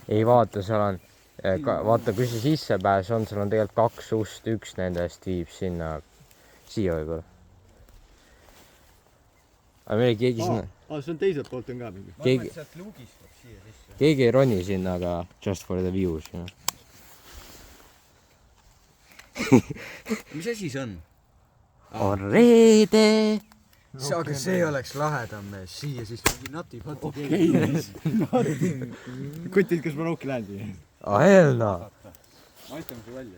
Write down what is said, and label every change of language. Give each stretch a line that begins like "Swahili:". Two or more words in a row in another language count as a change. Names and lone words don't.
Estonian: Ei vaata, seal on... vaata, kui see sissepääs on, seal on tegelikult 2 ust, üks nendest viib sinna... siia võib-olla. Aga meil keegi sinna... see on teiselt poolt on ka mingi. Ma arvan, et sealt luugist võib siia sisse. Keegi ei roni sinna, aga
English: just for the views, you know.
Estonian: Mis asi see on? On reede! Aga see oleks lahedam mees. Siia siis mingi nati-pati keegi. Kutid, kas ma Loki lähen siia?
English: Hell no!
Estonian: Ma aitan su välja.